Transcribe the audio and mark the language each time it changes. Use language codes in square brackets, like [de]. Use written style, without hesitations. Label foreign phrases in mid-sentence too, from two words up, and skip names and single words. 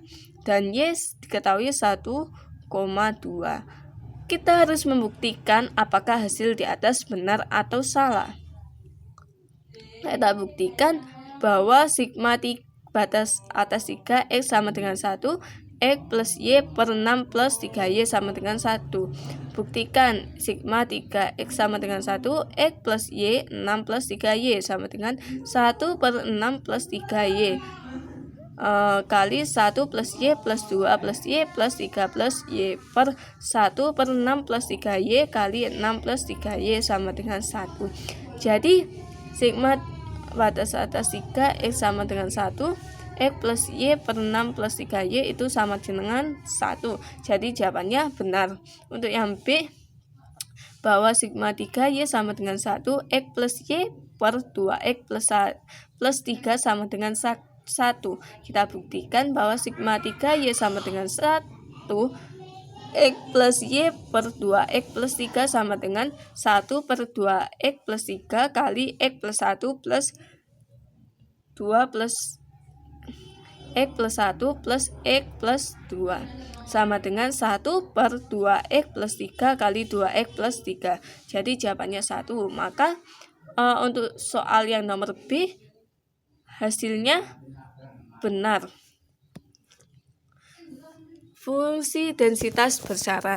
[id] Dan Y diketahui 1,2. Kita harus membuktikan apakah hasil di atas benar atau salah. Kita buktikan bahwa sigma batas atas 3X sama dengan 1, X plus Y per 6 plus 3Y sama dengan 1. Buktikan sigma 3X sama dengan 1, X plus Y 6 plus 3Y sama dengan 1/6 plus 3Y kali 1 plus Y plus 2 plus Y plus 3 plus Y per 1/6 plus 3Y kali 6 plus 3Y sama dengan 1. Jadi sigma batas atas 3X sama dengan 1, X plus Y per 6 plus 3Y itu sama dengan 1. Jadi jawabannya benar. Untuk yang B, bahwa sigma 3Y sama dengan 1, X plus Y per 2X plus 3 sama dengan 1. Kita buktikan bahwa sigma 3Y sama dengan 1, X plus Y per 2X plus 3 sama dengan 1/2X plus 3 kali X plus 1 plus 2 plus X plus 1 plus X plus 2 sama dengan 1/2X plus 3 kali 2X plus 3. Jadi jawabannya 1. Maka untuk soal yang nomor B hasilnya benar. Fungsi densitas bersyarat.